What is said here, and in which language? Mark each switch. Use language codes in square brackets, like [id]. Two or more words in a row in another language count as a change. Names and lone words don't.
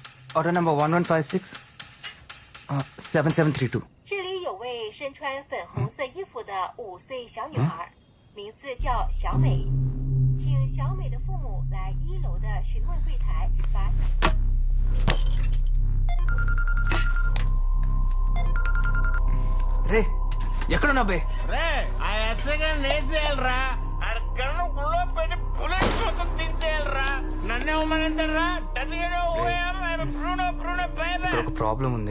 [en] order number 1156 7732. [zh] 这里有位身穿粉红色衣服的5岁小女孩，名字叫小美，请小美的父母来1楼的询问柜台把。 [te] రే ఎక్కడున్నా బే? రే ఆ ఎస్ఐ గారిని వేసేయాలరా, అక్కడ గుళ్ళో పెట్టి బుల్లెట్ మొత్తం దించేయాలరా. నన్నే ఉమ్మనంటారా? ఇక్కడ ఒక ప్రాబ్లం ఉంది.